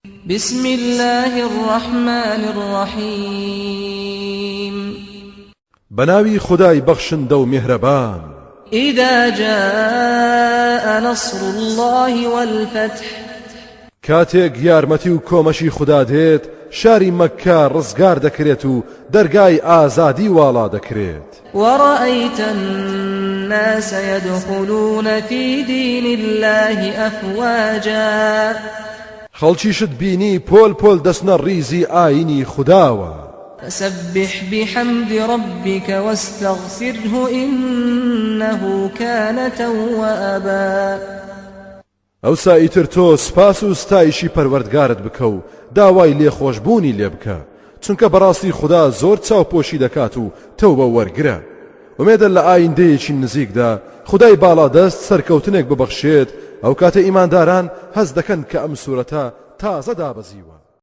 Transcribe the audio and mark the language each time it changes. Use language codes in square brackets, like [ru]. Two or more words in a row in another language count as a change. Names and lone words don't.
[ar] بسم الله الرحمن الرحيم [ckb] بناوي خداي بخشن دو مهربان [ar] إذا جاء نصر الله والفتح [ckb] كاتێک یارمەتی و کۆمەشی خدا دێت شاری مەککە ڕزگار دەکرێت و دەرگای ئازادی واڵا دەکرێت [ar] ورأيت الناس يدخلون في دين الله أفواجا [ckb] خەڵکیشت بینی پۆل پۆل دەچنە ڕیزی ئاینی خداوە [ar] فسبح بحمد ربك واستغفره إنه كان توابا [ckb] ئەوسا ئیتر تۆ سپاس و ستایشی پەروەردگارت بکە و داوای لێخۆشبوونی لێ بکە چونکە بەڕاستی خدا زۆر چاوپۆشی دەکات و تەوبە وەرگرە ومێدە لە ئایندەیەکی نزیکدا خدای باڵادەست سەرکەوتنێک ببەخشێت ئەو کاتە ئیمانداران هەز دەکەن کە ئەم سوورەتە تازە دابەزیوە